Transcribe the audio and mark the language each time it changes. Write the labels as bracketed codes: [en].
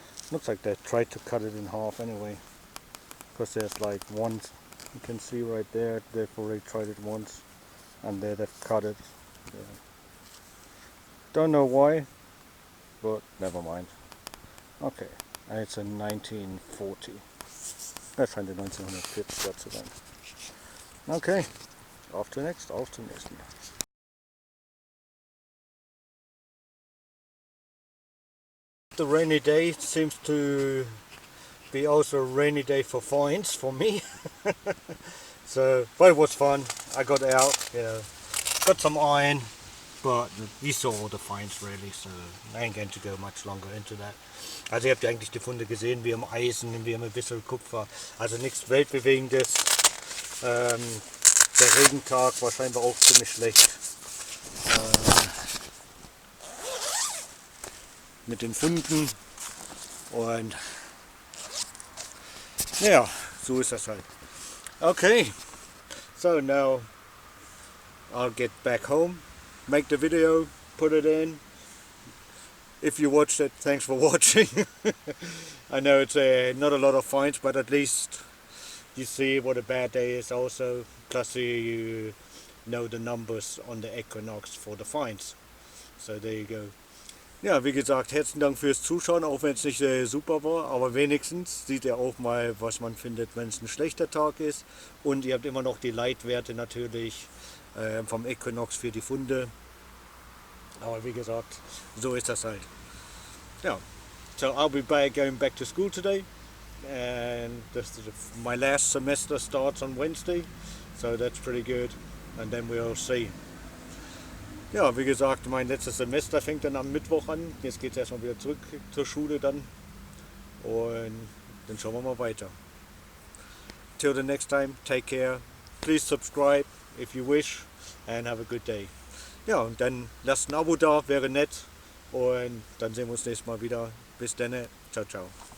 [en] Looks like they tried to cut it in half anyway. Because there's like one, you can see right there, they've already tried it once. And there they've cut it. Yeah. Don't know why, but never mind. Okay, and it's a 1940. [de] Das scheint die 1940er zu sein. Okay, auf zum nächsten. [en] The rainy day seems to be also a rainy day for finds for me. So, but it was fun. I got out, got some iron, but we saw all the finds really, so I ain't going to go much longer into that. [de] Also ihr habt ja eigentlich die Funde gesehen, wir haben Eisen, wir haben ein bisschen Kupfer, also nichts Weltbewegendes. Der Regentag war scheinbar auch ziemlich schlecht. Mit den Funden und ja, so ist das halt. [en] Okay, so now I'll get back home, make the video, put it in. If you watched it, thanks for watching. I know it's not a lot of finds, but at least you see what a bad day is also. Plus you know the numbers on the equinox for the finds. So there you go. [de] Ja, wie gesagt, herzlichen Dank fürs Zuschauen, auch wenn es nicht super war, aber wenigstens sieht ihr auch mal, was man findet, wenn es ein schlechter Tag ist. Und ihr habt immer noch die Leitwerte natürlich vom Equinox für die Funde. Aber wie gesagt, so ist das halt. [en] Ja, so I'll be going back to school today, and my last semester starts on Wednesday, so that's pretty good, and then we'll see. [de] Ja, wie gesagt, mein letztes Semester fängt dann am Mittwoch an. Jetzt geht es erstmal wieder zurück zur Schule dann. Und dann schauen wir mal weiter. [en] Till the next time, take care. Please subscribe if you wish and have a good day. [de] Ja, und dann lasst ein Abo da, wäre nett. Und dann sehen wir uns nächstes Mal wieder. Bis dann. Ciao, ciao.